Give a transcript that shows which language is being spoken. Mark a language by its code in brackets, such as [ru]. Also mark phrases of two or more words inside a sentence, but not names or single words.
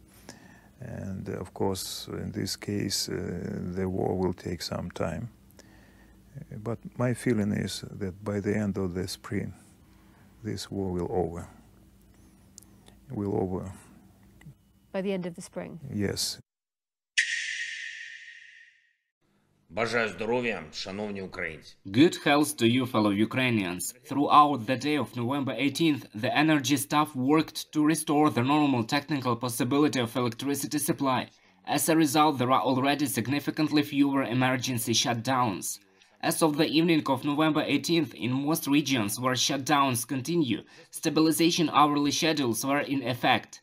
[en] And of course, in this case, the war will take some time. But my feeling is that by the end of the spring, this war will over. By the end of the spring? Yes. [uk] Бажаю здоров'я, шановні українці. [en] Good health to you, fellow Ukrainians. Throughout the day of November 18th, the energy staff worked to restore the normal technical possibility of electricity supply. As a result, there are already significantly fewer emergency shutdowns. As of the evening of November 18th, in most regions where shutdowns continue, stabilization hourly schedules were in effect.